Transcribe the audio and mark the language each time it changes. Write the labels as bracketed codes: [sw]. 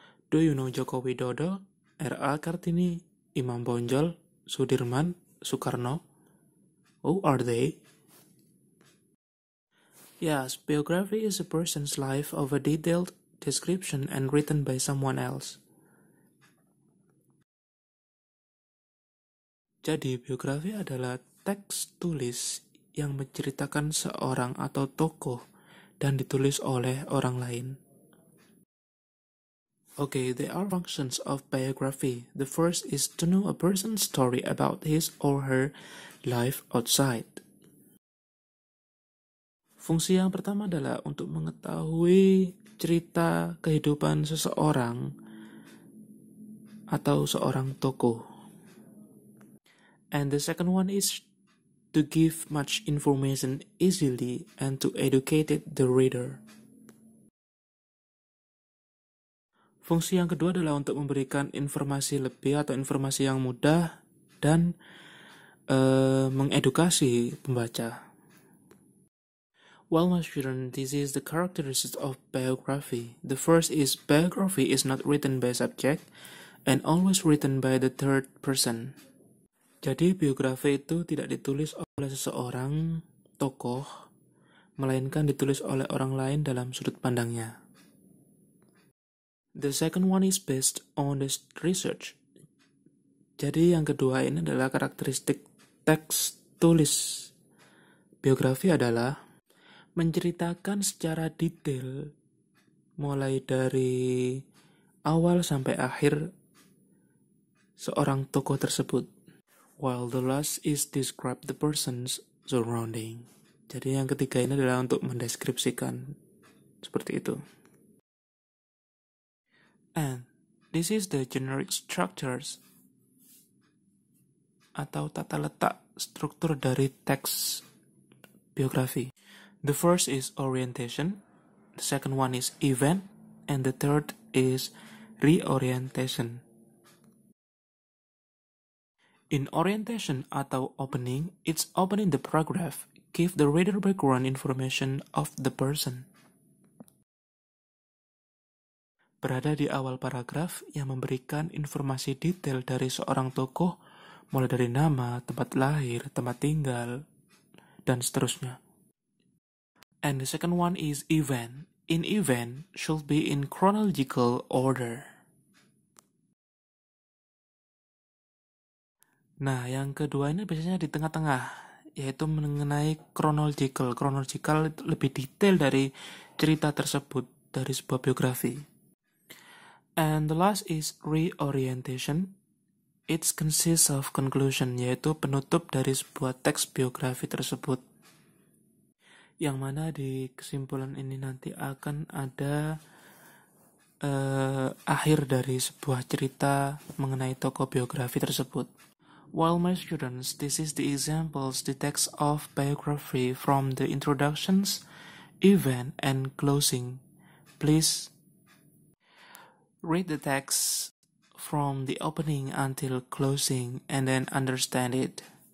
[en] Do you know Joko Widodo, R.A. Kartini, Imam Bonjol, Sudirman, Soekarno? Who are they? Yes, biography is a person's life of a detailed description and written by someone else. [id] Jadi, biografi adalah teks tulis yang menceritakan seorang atau tokoh dan ditulis oleh orang lain. [en] Okay, there are functions of biography. The first is to know a person's story about his or her life outside. [id] Fungsi yang pertama adalah untuk mengetahui cerita kehidupan seseorang atau seorang tokoh. [en] And the second one is to give much information easily and to educate the reader. [id] Fungsi yang kedua adalah untuk memberikan informasi lebih atau informasi yang mudah dan mengedukasi pembaca. [en] Well, my student, this is the characteristics of biography. The first is biography is not written by subject and always written by the third person. [id] Jadi biografi itu tidak ditulis oleh seseorang tokoh, melainkan ditulis oleh orang lain dalam sudut pandangnya. [en] The second one is based on the research. [id] Jadi yang kedua ini adalah karakteristik teks tulis. Biografi adalah menceritakan secara detail mulai dari awal sampai akhir seorang tokoh tersebut. [en] While the last is describe the person's surrounding. [id] Jadi yang ketiga ini adalah untuk mendeskripsikan seperti itu. [en] And this is the generic structures [id] atau tata letak struktur dari teks biografi. [en] The first is orientation, the second one is event, and the third is reorientation. In orientation atau opening, it's opening the paragraph, give the reader background information of the person. [id] Berada di awal paragraf yang memberikan informasi detail dari seorang tokoh, mulai dari nama, tempat lahir, tempat tinggal, dan seterusnya. [en] And the second one is event. In event should be in chronological order. [id] Nah, yang kedua ini biasanya di tengah-tengah, yaitu mengenai chronological. Chronological lebih detail dari cerita tersebut dari sebuah biografi. [en] And the last is reorientation. It consists of conclusion, [id] yaitu penutup dari sebuah teks biografi tersebut. Yang mana di kesimpulan ini nanti akan ada akhir dari sebuah cerita mengenai tokoh biografi tersebut. [en] Well, my students, this is the examples, the text of biography from the introductions, event, and closing. Please read the text from the opening until closing and then understand it.